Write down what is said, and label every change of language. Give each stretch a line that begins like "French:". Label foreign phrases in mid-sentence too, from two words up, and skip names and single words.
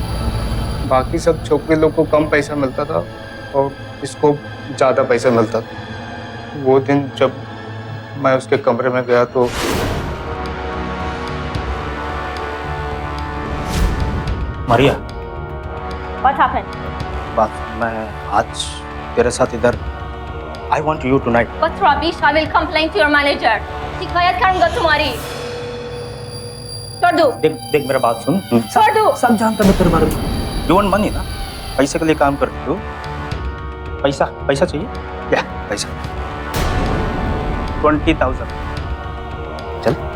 Hindi: बाकी सब छोकरी लोग को कम पैसा मिलता था और इसको ज़्यादा पैसा मिलता था। वो दिन जब मैं उसके कमरे में गया तो मारिया,
English: What happened?
Hindi: बात मैं आज तेरे साथ इधर
English: I want you tonight. But rubbish, I will complain to your manager.
Hindi: शिकायत करूंगा तुम्हारी। छोड़ दो। देख मेरा बात सुन। छोड़ दो। सब जानता मैं तेरे बारे में।
English: You want money
Hindi: ना? पैसे के लिए काम करती हो? पैसा चाहिए? या पैसा 20,000। चल।